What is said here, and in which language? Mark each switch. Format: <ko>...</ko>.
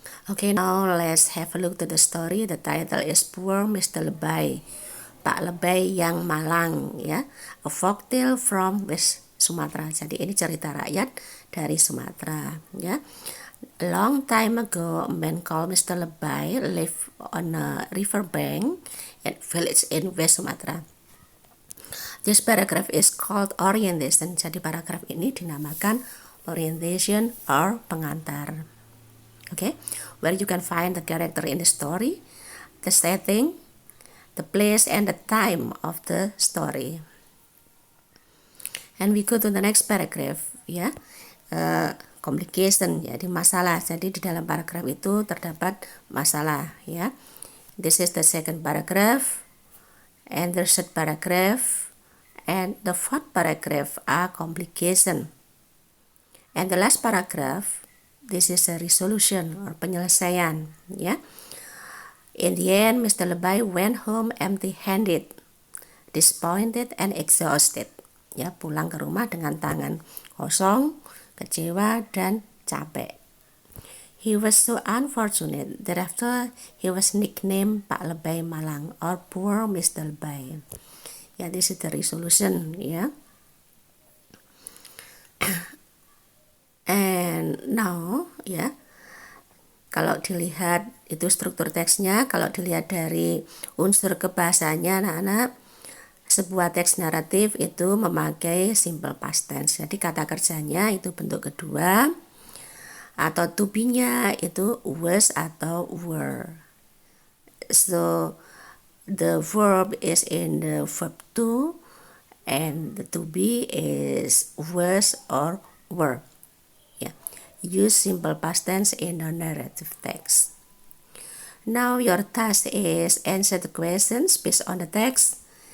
<en>Okay, now let's have a look to the story. The title is Poor Mr. Lebay.</en> <id>Pak Lebay yang malang, ya.</id> <en>A folktale from West Sumatra.</en> <id>Jadi ini cerita rakyat dari Sumatera, ya.</id> <en>A long time ago, a man called Mr. Lebay lived on a river bank at village in West Sumatra. This paragraph is called orientation.</en> <id>Jadi paragraf ini dinamakan</id> <en>orientation or pengantar. Okay, where you can find the character in the story, the setting, the place, and the time of the story. And we go to the next paragraph, ya. Complication,</en> <id>jadi masalah. Jadi di dalam paragraf itu terdapat masalah, ya.</id> <en>This is the second paragraph, and the third paragraph, and the fourth paragraph are complication. And the last paragraph, this is a resolution or penyelesaian, ya. In the end, Mr. Lebay went home empty-handed, disappointed and exhausted.</en> <id>Ya, pulang ke rumah dengan tangan kosong, kecewa dan capek.</id> <en>He was so unfortunate that after he was nicknamed Pak Lebay Malang or Poor Mr. Lebay. Ya, this is the resolution, ya.</en> <id>And now, ya, kalau dilihat itu struktur teksnya, kalau dilihat dari unsur kebahasanya, anak-anak, sebuah teks naratif itu memakai simple past tense. Jadi kata kerjanya itu bentuk kedua, atau to be-nya itu was atau were.</id> <en>So the verb is in the verb to, and the to be is was or were. Yeah. Use simple past tense in the narrative text. Now your task is answer the questions based on the text.</en>